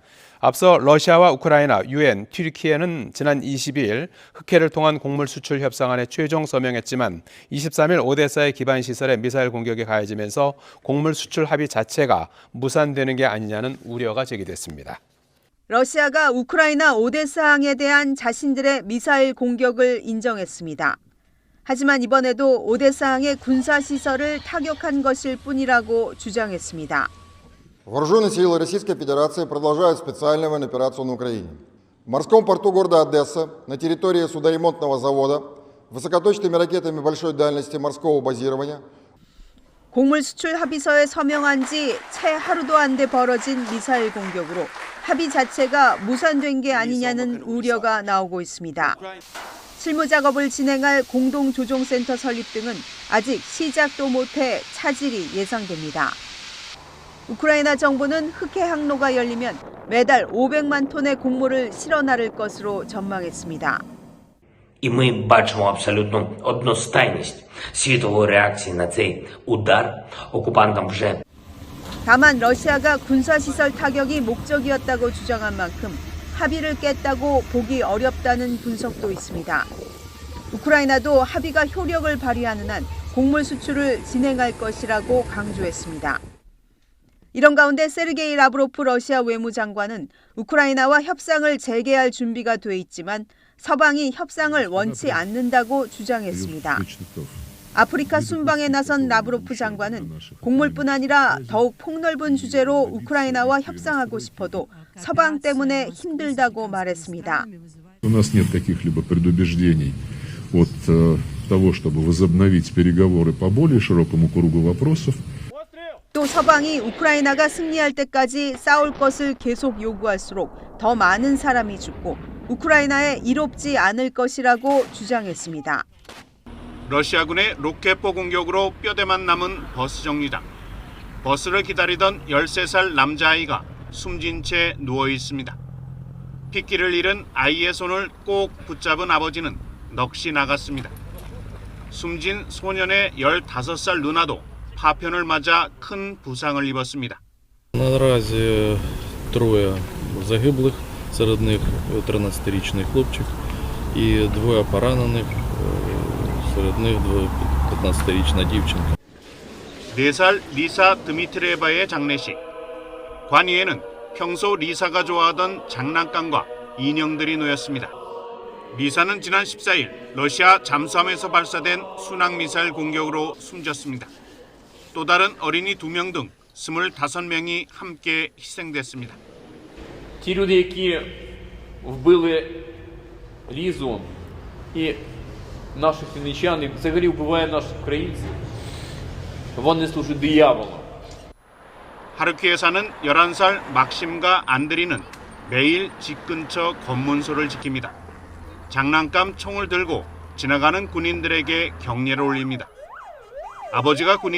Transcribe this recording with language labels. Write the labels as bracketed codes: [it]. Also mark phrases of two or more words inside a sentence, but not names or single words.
[ko] 앞서 러시아와 우크라이나, 유엔, 튀르키예는 지난 22일 흑해를 통한 곡물 수출 협상안에 최종 서명했지만 23일 오데사의 기반 시설에 미사일 공격이 가해지면서 곡물 수출 합의 자체가 무산되는 게 아니냐는 우려가 제기됐습니다. 러시아가 우크라이나 오데사항에 대한 자신들의 미사일 공격을 인정했습니다. 하지만 이번에도 오데사항의 군사시설을 타격한 것일 뿐이라고 주장했습니다. [ru] Вооруженные силы Российской Федерации продолжают специальную военную операцию на Украине. В морском порту города Одесса, на территории судоремонтного завода, высокоточными ракетами большой дальности морского базирования. [ko] 곡물 수출 합의서에 서명한 지 채 하루도 안 돼 벌어진 미사일 공격으로 합의 자체가 무산된 게 아니냐는 우려가 나오고 있습니다. 실무 작업을 진행할 공동조정센터 설립 등은 아직 시작도 못해 차질이 예상됩니다. 우크라이나 정부는 흑해 항로가 열리면 매달 500만 톤의 곡물을 실어 나를 것으로 전망했습니다. [uk] І ми бачимо абсолютну одностайність світової реакції на цей удар. окупантам вже [ko] 다만 러시아가 군사시설 타격이 목적이었다고 주장한 만큼 합의를 깼다고 보기 어렵다는 분석도 있습니다. 우크라이나도 합의가 효력을 발휘하는 한 곡물 수출을 진행할 것이라고 강조했습니다. 이런 가운데 세르게이 라브로프 러시아 외무장관은 우크라이나와 협상을 재개할 준비가 돼 있지만 서방이 협상을 원치 않는다고 주장했습니다. 아프리카 순방에 나선 라브로프 장관은 곡물뿐 아니라 더욱 폭넓은 주제로 우크라이나와 협상하고 싶어도 서방 때문에 힘들다고 말했습니다. [ru] У нас нет каких-либо предубеждений от того, чтобы возобновить переговоры по более широкому кругу вопросов. [ko] 또 서방이 우크라이나가 승리할 때까지 싸울 것을 계속 요구할수록 더 많은 사람이 죽고 우크라이나에 이롭지 않을 것이라고 주장했습니다. 러시아군의 로켓포 공격으로 뼈대만 남은 버스 정류장. 버스를 기다리던 13살 남자아이가 숨진 채 누워 있습니다. 핏기를 잃은 아이의 손을 꼭 붙잡은 아버지는 넋이 나갔습니다. 숨진 소년의 15살 누나도 파편을 맞아 큰 부상을 입었습니다. [uk] Наразі троє загиблих, серед них 13-річний хлопчик і двоє поранених, серед них 15-річна дівчинка. [ko] 4살 리사 드미트리에바의 장례식. 관위에는 평소 리사가 좋아하던 장난감과 인형들이 놓였습니다. 리사는 지난 14일 러시아 잠수함에서 발사된 순항미사일 공격으로 숨졌습니다. 또 다른 어린이 2명 등 25명이 함께 희생됐습니다. [uk] Ті люди, які вбили Лізу і наших вінничан, і взагалі вбивають наших українців, вони служать дияволу. [ko] 하르키에 사는 11살 막심과 안드리는 매일 집 근처 검문소를 지킵니다. 장난감 총을 들고 지나가는 군인들에게 격려를 올립니다. 아버지가 군인